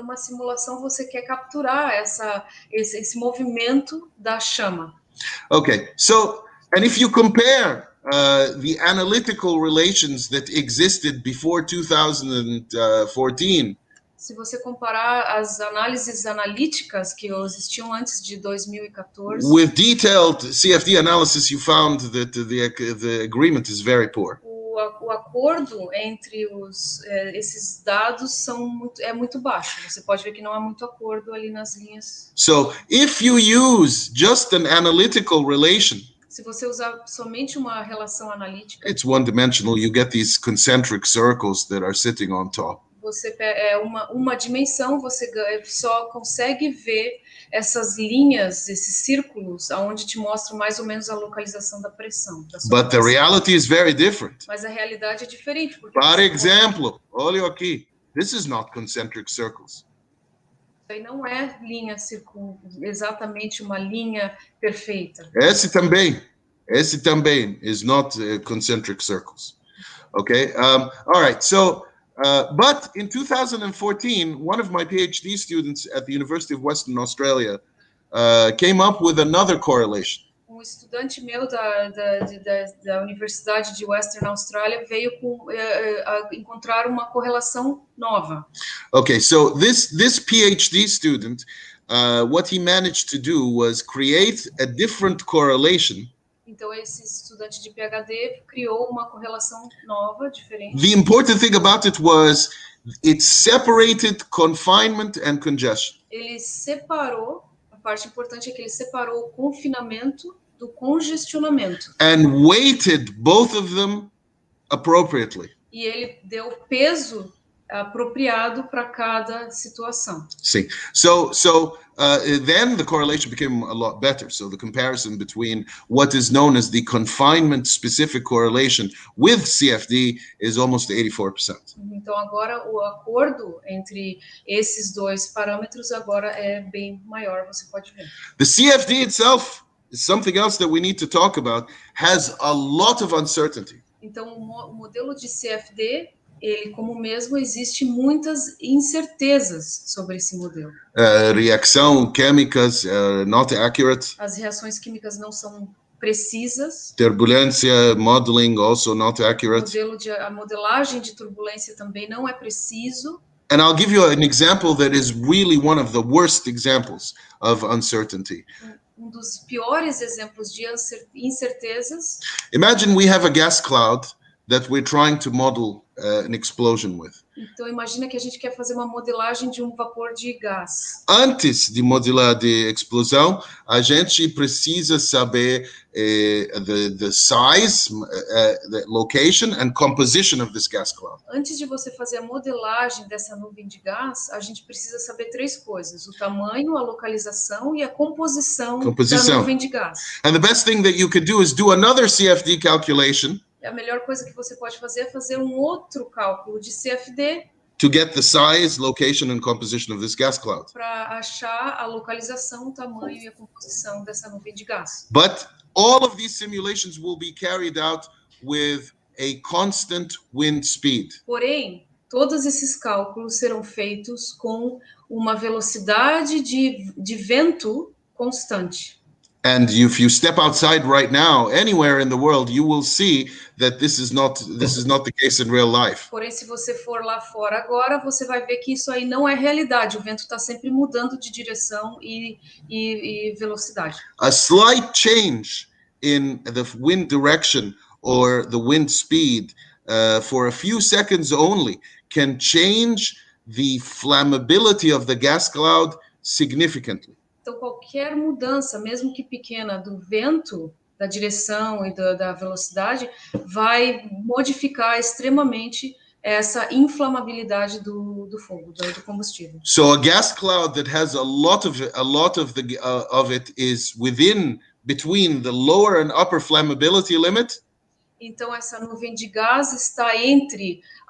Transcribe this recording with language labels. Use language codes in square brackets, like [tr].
[pt] Então, numa simulação você quer capturar esse movimento da chama. [en] Okay, so and if you compare the analytical relations that existed before 2014. [pt] Se você comparar as análises analíticas que existiam antes de 2014, [en] with detailed CFD analysis, you found that the agreement is very poor. [pt] O acordo entre esses dados é muito baixo. Você pode ver que não há muito acordo ali nas linhas. [en] So, if you use just an analytical relation, [pt] Se você usar somente uma relação analítica, [en] it's one-dimensional. You get these concentric circles that are sitting on top. [pt] você é uma dimensão, você só consegue ver essas linhas, esses círculos, aonde te mostram mais ou menos a localização da pressão. [en] But the reality is very different. [pt] Mas a realidade é diferente. Porque Por exemplo, olha aqui. [en] This is not concentric circles. [pt] Isso aí não é exatamente uma linha perfeita. Esse também [en] is not concentric circles. Okay. All right. So, but in 2014, one of my PhD students at the University of Western Australia came up with another correlation. [pt] Estudante meu da Universidade de Western Australia veio encontrar uma correlação nova. [en] Okay, so this PhD student, what he managed to do was create a different correlation. [pt] Então esse estudante de PhD criou uma correlação nova, diferente. [en] The important thing about it was it separated confinement and congestion. [pt] Ele separou, a parte importante é que ele separou o confinamento do congestionamento. [en] And weighted both of them appropriately. [pt] E ele deu peso apropriado para cada situação. [en] See, so then the correlation became a lot better. So the comparison between what is known as the confinement-specific correlation with CFD is almost 84%. [pt] Então agora o acordo entre esses dois parâmetros agora é bem maior, você pode ver. [en] The CFD itself is something else that we need to talk about. Has a lot of uncertainty. [pt] Então o modelo de CFD, ele como mesmo, existe muitas incertezas sobre esse modelo. Reação químicas [en] not accurate. [pt] As reações químicas não são precisas. [en] Turbulência modeling also not accurate. [pt] A modelagem de turbulência também não é preciso. [en] And I'll give you an example that is really one of the worst examples of uncertainty. [pt] Dos piores exemplos de incertezas. [en] Imagine we have a gas cloud that we're trying to model an explosion with. [pt] Então imagina que a gente quer fazer uma modelagem de um vapor de gás. Antes de modelar de explosão, a gente precisa saber [en] the size, the location and composition of this gas cloud. [pt] Antes de você fazer a modelagem dessa nuvem de gás, a gente precisa saber três coisas: o tamanho, a localização e a composição. Da nuvem de gás. [en] And the best thing that you could do is do another CFD calculation. [pt] A melhor coisa que você pode fazer é fazer um outro cálculo de CFD [en] to get the size, location and composition of this gas cloud. [pt] Para achar a localização, o tamanho e a composição dessa nuvem de gás. [en] But all of these simulations will be carried out with a constant wind speed. [pt] Porém, todos esses cálculos serão feitos com uma velocidade de vento constante. [en] And if you step outside right now, anywhere in the world, you will see that this is not the case in real life. [pt] Porém, se você for lá fora agora, você vai ver que isso aí não é realidade. O vento está sempre mudando de direção e velocidade. [en] A slight change in the wind direction or the wind speed for a few seconds only can change the flammability of the gas cloud significantly. [pt] Então, qualquer mudança, mesmo que pequena, do vento, da direção e da velocidade, vai modificar extremamente essa inflamabilidade do fogo, do combustível. [en] So a gas cloud that has a lot of it is between the lower and upper flammability limit. [pt] Então, essa nuvem de gás está entre